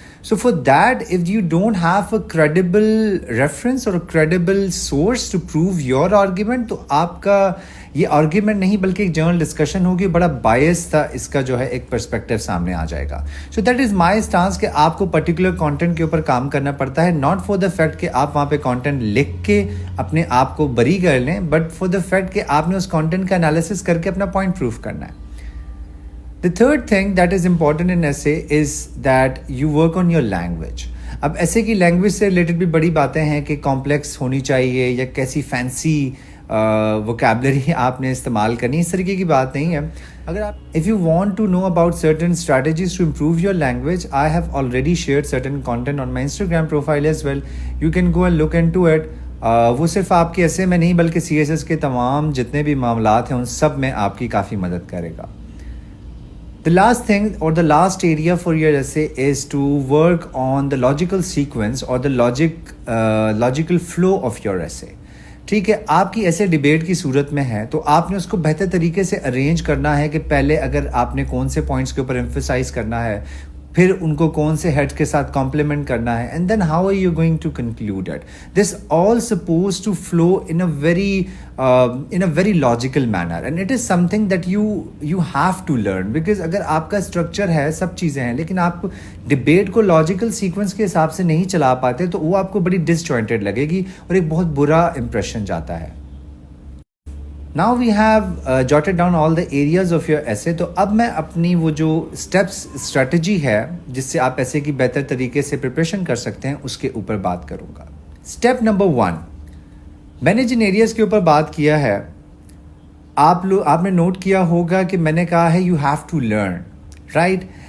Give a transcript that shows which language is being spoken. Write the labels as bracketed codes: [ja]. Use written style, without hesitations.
[en] So for that, if you don't have a credible reference or a credible source to prove your argument, [ur] تو آپ کا یہ argument نہیں بلکہ ایک جنرل ڈسکشن ہوگی، بڑا بائس تھا اس کا جو ہے ایک پرسپیکٹیو سامنے آ جائے گا. [en] so that is my stance [ur] کہ آپ کو پرٹیکولر کانٹینٹ کے اوپر کام کرنا پڑتا ہے، [en] not for the fact [ur] کہ آپ وہاں پہ کانٹینٹ لکھ کے اپنے آپ کو بری کر لیں، [en] but for the fact [ur] کہ آپ نے اس کانٹینٹ کا انالیسس کر کے اپنا پوائنٹ پروف کرنا ہے. [en] The third thing that is important in essay is that you work on your language. [ur] اب ایسے کی لینگویج سے ریلیٹڈ بھی بڑی باتیں ہیں کہ کمپلیکس ہونی چاہیے یا کیسی فینسی ووکیبلری آپ نے استعمال کرنی، اس طریقے کی بات نہیں ہے. اگر آپ [en] if you want to know about certain strategies to improve your language, I have already shared certain content on my Instagram profile as well. You can go and look into it. [ur] وہ صرف آپ کے ایسے میں نہیں بلکہ C S S کے تمام جتنے بھی معاملات ہیں ان سب میں آپ کی کافی مدد کرے گا. [en] The last thing or the last area for your essay is to work on the logical sequence or the logical flow of your essay. [ur] ٹھیک ہے، آپ کی ایسے ڈیبیٹ کی صورت میں ہے تو آپ نے اس کو بہتر طریقے سے ارینج کرنا ہے کہ پہلے اگر آپ نے کون سے پوائنٹس کے اوپر ایمفسائز کرنا ہے، پھر ان کو کون سے ہیڈ کے ساتھ کمپلیمنٹ کرنا ہے، [en] And then how are you going to conclude it. This all suppose to flow in a very logical manner, and it is something that you have to learn. [ur] Because اگر آپ کا structure ہے، سب چیزیں ہیں، لیکن آپ debate کو logical sequence کے حساب سے نہیں چلا پاتے تو وہ آپ کو بڑی ڈس جوائنٹڈ لگے گی اور ایک بہت برا امپریشن جاتا ہے. [en] Now we have jotted down all the areas of your essay. [ur] تو اب میں اپنی وہ جو اسٹریٹجی ہے جس سے آپ ایسے کی بہتر طریقے سے پریپریشن کر سکتے ہیں اس کے اوپر بات کروں گا. اسٹیپ نمبر 1، میں نے جن ایریاز کے اوپر بات کیا ہے آپ نے نوٹ کیا ہوگا کہ میں نے کہا ہے [en] You have to learn, right.